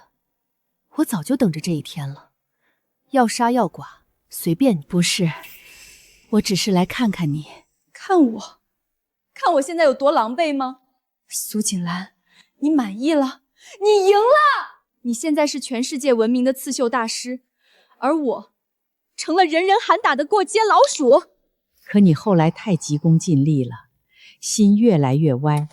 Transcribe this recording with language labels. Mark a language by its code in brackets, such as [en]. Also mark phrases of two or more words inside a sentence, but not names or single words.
[zh] 我早就等着這一天了，要殺要剮，隨便你。不是，我只是來看看你。看我？看我現在有多狼狽嗎？蘇錦蘭，你滿意了？你贏了！你現在是全世界聞名的刺繡大師，而我成了人人喊打的過街老鼠。可你後來太急功近利了，心越來越歪。